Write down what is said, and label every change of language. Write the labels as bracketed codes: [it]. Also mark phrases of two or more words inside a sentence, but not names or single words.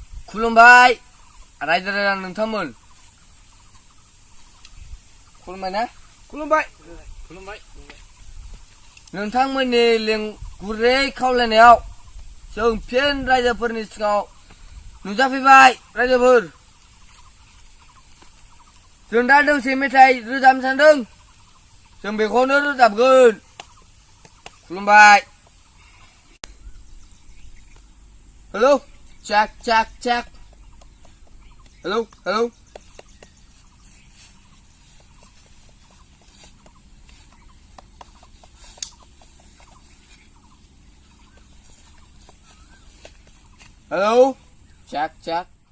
[brx] खुलुमबाय रायजो राजा नोंथांमोन खुलुमबाय ना खुलुमबाय नोंथांमोननि गुरै खावलायनायाव जों फिन रायजोफोरनि सिगाङाव नुजाफैबाय रायजोफोर जों दा दोंसे मेथाइ रोजाबनो सानदों जों बेखौनो रोजाबगोन खुलुमबाय [en] हेलौ check check check hello hello hello check check